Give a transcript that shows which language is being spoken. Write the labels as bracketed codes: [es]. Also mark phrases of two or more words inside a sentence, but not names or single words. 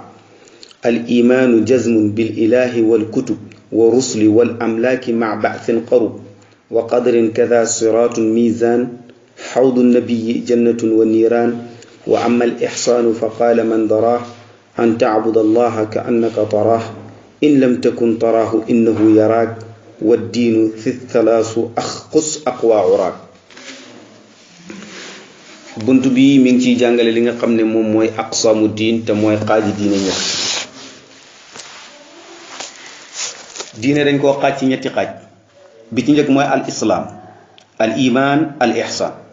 [ar] الإيمان جزم بالإله والكتب والرسل والأملاك مع بعث قرب، وقدر كذا صراط ميزان، حوض النبي جنة ونيران. وأما الإحسان فقال من دراه أن تعبد الله كأنك تراه، إن لم تكن تراه إنه يراك، والدين في الثلاث أخص أقوى عراك. [wo] buntu bi mi ngi ciy jàngale li nga xam ne moom mooy [ar] أقسام الدين [wo] te mooy xaaji diine ñett. diine dañ koo xaaj ci ñetti xaaj. bi ci njëkk mooy [ar] الإسلام، الإيمان، الإحسان.